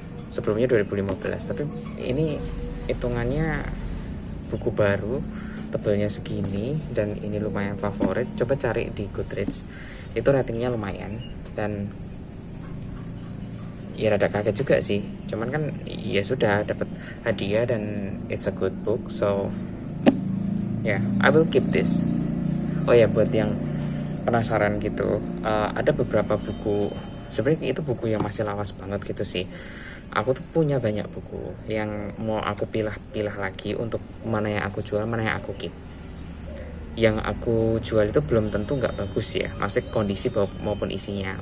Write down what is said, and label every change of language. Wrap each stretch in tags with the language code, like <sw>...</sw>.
<id>Sebelumnya 2015, tapi ini hitungannya buku baru, tebelnya segini, dan ini lumayan favorit. Coba cari di Goodreads, itu ratingnya lumayan, dan ya rada kaget juga sih. Cuman kan ya sudah dapat hadiah dan</id> <en>it's a good book, so yeah, I will keep this.</en> <id>Oh ya, buat yang penasaran gitu, ada beberapa buku. Sebenarnya itu buku yang masih lawas banget gitu sih. Aku tuh punya banyak buku yang mau aku pilah-pilah lagi untuk mana yang aku jual, mana yang aku keep. Yang aku jual itu belum tentu nggak bagus ya, maksudnya kondisi maupun isinya.</id>